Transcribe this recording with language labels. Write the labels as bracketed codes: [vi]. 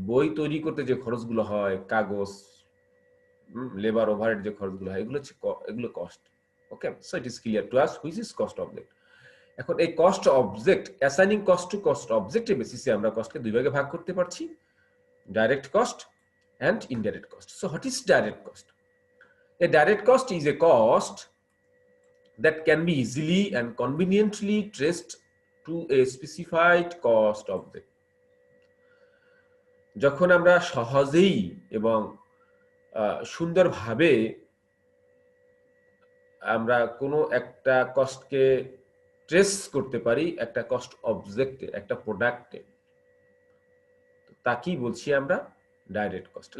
[bn] বই তৈরি করতে যে খরচগুলো হয়, কাগজ, লেবার, ওভারহেড যে খরচগুলো হয়, এগুলো cost. [en] Okay, so it is clear to us which is cost object. এখন এই cost object, assigning cost to cost অবজেক্টের বেসিসে [bn] আমরা কস্টকে 2 ভাগে ভাগ করতে পারছি: [en] Direct cost and indirect cost. So what is direct cost? A direct cost is a cost that can be easily and conveniently traced to a specified cost object. [bn] যখন আমরা সহজেই এবং সুন্দরভাবে আমরা কোনো একটা কস্টকে ট্রেস করতে পারি একটা কস্ট অবজেক্টে, একটা প্রোডাক্টে, তাকেই বলছি আমরা ডাইরেক্ট কস্ট।